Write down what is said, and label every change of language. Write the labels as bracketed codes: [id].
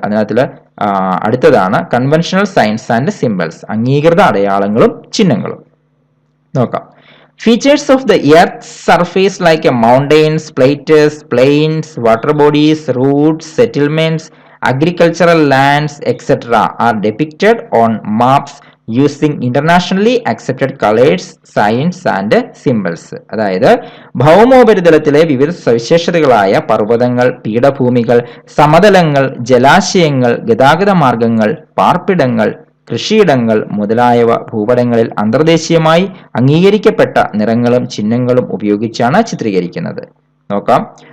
[ml] അതിനകത്തില് അടുത്തതാണ് [en] conventional signs and symbols, [ml] അംഗീകൃത അടയാളങ്ങളും ചിഹ്നങ്ങളും. നോക്കാം. [en] Features of the earth surface like mountains, plateaus, plains, water bodies, routes, settlements, agricultural lands, etc. are depicted on maps using internationally accepted colors, signs and symbols. [ml] അതായത് ഭൗമോപരിതലത്തിലെ വിവിധ സവിശേഷതകളായ പർവ്വതങ്ങൾ, പീഠഭൂമികൾ, സമതലങ്ങൾ, ജലാശയങ്ങൾ, ഗതാഗത മാർഗങ്ങൾ, പാർപ്പിടങ്ങൾ, കൃഷിയിടങ്ങൾ മുതലായവ ഭൂപടങ്ങളിൽ അന്തർദേശീയമായി അംഗീകരിക്കപ്പെട്ട നിറങ്ങളും ചിഹ്നങ്ങളും ഉപയോഗിച്ചാണ് ചിത്രീകരിക്കുന്നത്. നോക്കാം.